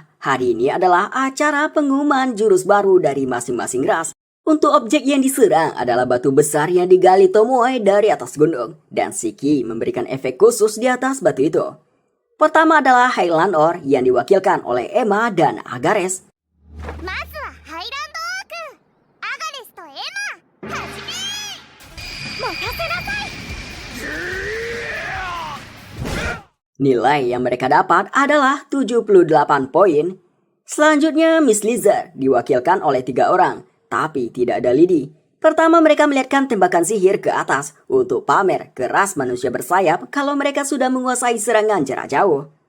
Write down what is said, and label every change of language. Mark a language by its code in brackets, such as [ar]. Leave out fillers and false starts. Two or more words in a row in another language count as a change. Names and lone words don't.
[id] Hari ini adalah acara pengumuman jurus baru dari masing-masing ras. Untuk objek yang diserang adalah batu besar yang digali Tomoe dari atas gunung. Dan Shiki memberikan efek khusus di atas batu itu. Pertama adalah Highland Ore yang diwakilkan oleh Emma dan Agares. [ja] まずはハイランドオークアガレスとエマはじめ任せなさい [id] Nilai yang mereka dapat adalah 78 poin. Selanjutnya Miss Lizard diwakilkan oleh 3 orang, tapi tidak ada lidi. Pertama mereka melihatkan tembakan sihir ke atas untuk pamer ke ras manusia bersayap kalau mereka sudah menguasai serangan jarak jauh.